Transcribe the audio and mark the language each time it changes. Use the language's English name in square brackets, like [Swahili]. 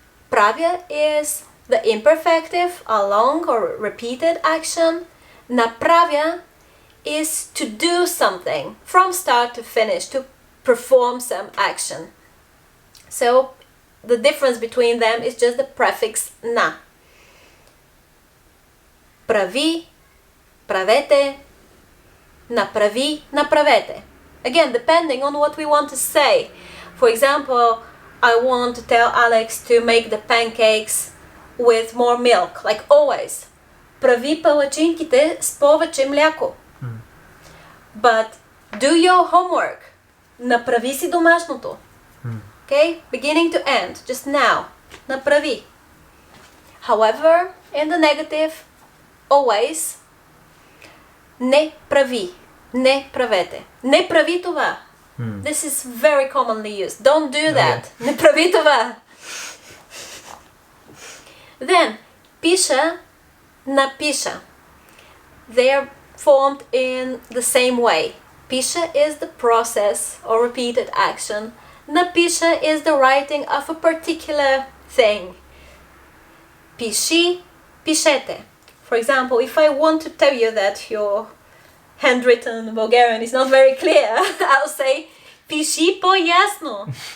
[English] Правя is the imperfective, a long or repeated action. Направя is to do something from start to finish, to perform some action. So the difference between them is just the prefix na. [Bulgarian] Прави, правете, направи, направете. [English] Again, depending on what we want to say. For example, I want to tell Alex to make the pancakes with more milk, like always. [Bulgarian] Прави палачинките с повече мляко. [English] But do your homework. [Bulgarian] Направи си домашното. [English] Okay? Beginning to end. Just now. Направи. However, in the negative, always, [Bulgarian] не прави. Не правете. Не прави това. [English] This is very commonly used. Don't do that. [Bulgarian] Не прави това. [English] Then, пиша, напиша. They are formed in the same way. Пиша is the process or repeated action. Напиша is the writing of a particular thing. [Bulgarian] Пиши, пишете. [English] For example, if I want to tell you that your handwritten Bulgarian is not very clear, I'll say [Bulgarian] пиши по-ясно.